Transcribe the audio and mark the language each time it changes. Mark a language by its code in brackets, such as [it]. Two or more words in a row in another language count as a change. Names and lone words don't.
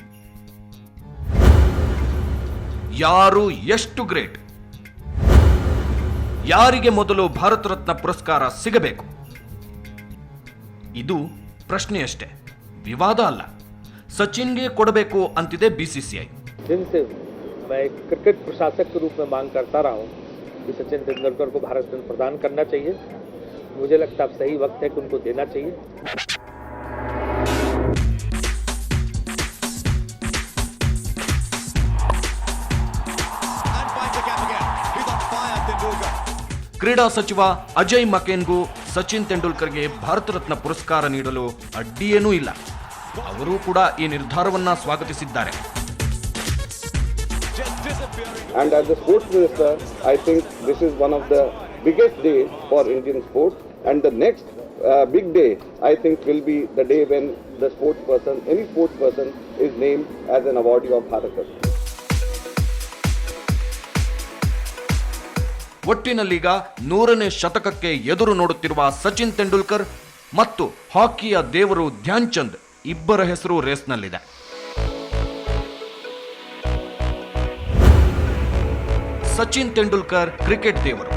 [kn] ಯಾರು ಎಷ್ಟು ಗ್ರೇಟ್? ಯಾರಿಗೆ ಮೊದಲು ಭಾರತ ರತ್ನ ಪುರಸ್ಕಾರ ಸಿಗಬೇಕು? ಇದು ಪ್ರಶ್ನೆಯಷ್ಟೇ, ವಿವಾದ ಅಲ್ಲ. ಸಚಿನ್ಗೆ ಕೊಡಬೇಕು ಅಂತಿದೆ BCCI. [hi] जिनसे मैं क्रिकेट प्रशासक के रूप में मांग करता रहा हूं कि सचिन तेंदुलकर को भारत रत्न प्रदान करना चाहिए. मुझे लगता है अब सही वक्त है कि उनको देना चाहिए. [kn] ಕ್ರೀಡಾ ಸಚಿವ ಅಜಯ್ ಮಕೇನ್ಗೂ ಸಚಿನ್ ತೆಂಡೂಲ್ಕರ್ಗೆ ಭಾರತ ರತ್ನ ಪುರಸ್ಕಾರ ನೀಡಲು ಅಡ್ಡಿಯೇನೂ ಇಲ್ಲ. ಅವರು ಕೂಡ ಈ ನಿರ್ಧಾರವನ್ನ ಸ್ವಾಗತಿಸಿದ್ದಾರೆ. [en] And as a sports minister, I think this is one of the biggest days for Indian sports, and the next big day I think will be the day when the sports person, any sports person, is named as an awardee of Bharat Ratna. [kn] ಒಟ್ಟಿನಲ್ಲೀಗ 100ನೇ ಶತಕಕ್ಕೆ ಎದುರು ನೋಡುತ್ತಿರುವ ಸಚಿನ್ ತೆಂಡೂಲ್ಕರ್ ಮತ್ತು ಹಾಕಿಯ ದೇವರು ಧ್ಯಾನ್ ಚಂದ್ ಇಬ್ಬರ ಹೆಸರು ರೇಸ್ನಲ್ಲಿದೆ. ಸಚಿನ್ ತೆಂಡೂಲ್ಕರ್ ಕ್ರಿಕೆಟ್ ದೇವರು.